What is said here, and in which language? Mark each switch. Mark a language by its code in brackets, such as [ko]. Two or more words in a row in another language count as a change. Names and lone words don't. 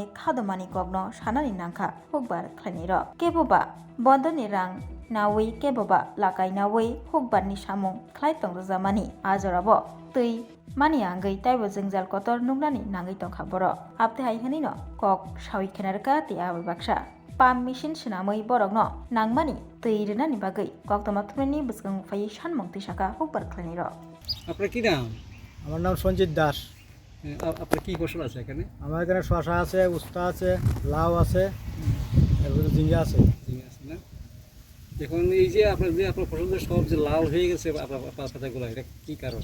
[trp] khadomani kokno sanani nangkha hukbar khlaini rok keboba bondoni rang nawi keboba lakai nawi hukbar ni samung khlai tongjamani ajorabo tui mani angai taibo jengjal kotor nuknani nangai tongkha borok apte haihini no kok sawi khenarka ti abai baksa pam machine sinamoi borok no nangmani tui rinani bagai koktoma thumnani biskango phai sanmung tisaka hukbar khlaini rok [bn] আপনার কি নাম? আমার নাম সঞ্জিত দাস। আপনার কি ফসল আছে এখানে? আমার এখানে শসা আছে, উস্তা আছে, লাউ আছে, এরপরে ঝিঙ্গা আছে। ঝিঙে আছে না? এখন এই যে আপনার ফসলগুলো সব যে লাল হয়ে গেছে আপনার পাতাগুলো, এটা কি কারণ?